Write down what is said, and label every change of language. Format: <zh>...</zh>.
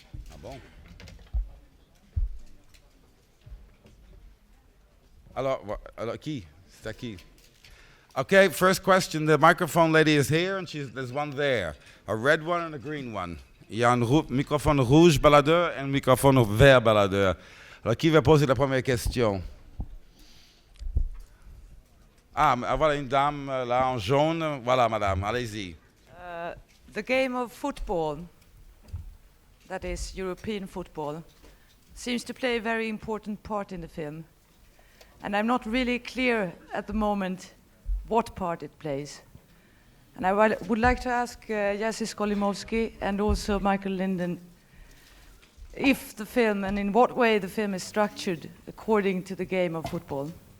<fr>Ah bon? Alors, qui? C'est à qui?</fr> <en>Okay, first question. The microphone lady is here, and there's one there. A red one and a green one.</en> <fr>Il y a un microphone rouge baladeur et un microphone vert baladeur. Alors, qui va poser la première question? Ah, voilà une dame là en jaune. Voilà, madame, allez-y.</fr> <en>The game of football, that is European football, seems to play a very important part in the film. And I'm not really clear at the moment what part it plays. And I would like to ask Jerzy Skolimowski and also Michael Linden if the film and in what way the film is structured according to the game of football.</en>